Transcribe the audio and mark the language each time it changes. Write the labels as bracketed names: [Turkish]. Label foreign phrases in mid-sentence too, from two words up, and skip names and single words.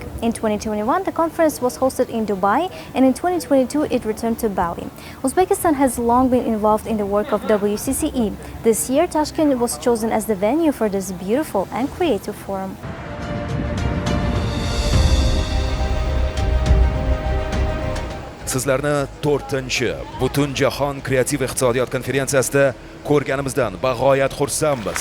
[English] In 2021, the conference was hosted in Dubai, and in 2022, it returned to Bali. Uzbekistan has long been involved in the work of WCCE. This year, Tashkent was chosen as the venue for this beautiful and creative forum. [Uzbek] Sizlarni 4-chi Butunjahon kreativ iqtisodiyot konferensiyasida Ko'rganimizdan bag'oyat xursandmiz.